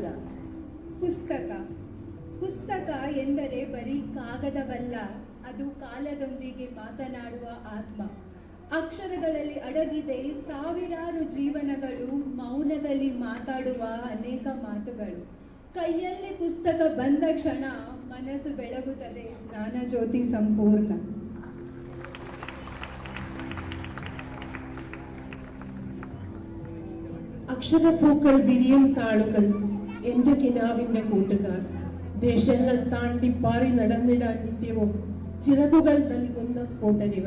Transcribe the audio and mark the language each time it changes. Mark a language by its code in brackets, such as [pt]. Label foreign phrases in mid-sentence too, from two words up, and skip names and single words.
[kn] ಪುಸ್ತಕ ಪುಸ್ತಕ ಎಂದರೆ ಬರೀ ಕಾಗದವಲ್ಲ, ಅದು ಕಾಲದೊಂದಿಗೆ ಮಾತನಾಡುವ ಆತ್ಮ. ಅಕ್ಷರಗಳಲ್ಲಿ ಅಡಗಿದೆ ಸಾವಿರಾರು ಜೀವನಗಳು, ಮೌನದಲ್ಲಿ ಮಾತಾಡುವ ಅನೇಕ ಮಾತುಗಳು. ಕೈಯಲ್ಲಿ ಪುಸ್ತಕ ಬಂದ ಕ್ಷಣ ಮನಸ್ಸು ಬೆಳಗುತ್ತದೆ, ಜ್ಞಾನಜ್ಯೋತಿ ಸಂಪೂರ್ಣ. [ml] അക്ഷരപ്പൂക്കൾ വിരിയും താളുകൾ എന്റെ കിനാവിന്റെ കൂട്ടുകാർ. ദേശങ്ങൾ താണ്ടി പാറി നടന്നിടാൻ നിത്യവും ചിറകുകൾ നൽകുന്ന കൂട്ടരിവർ.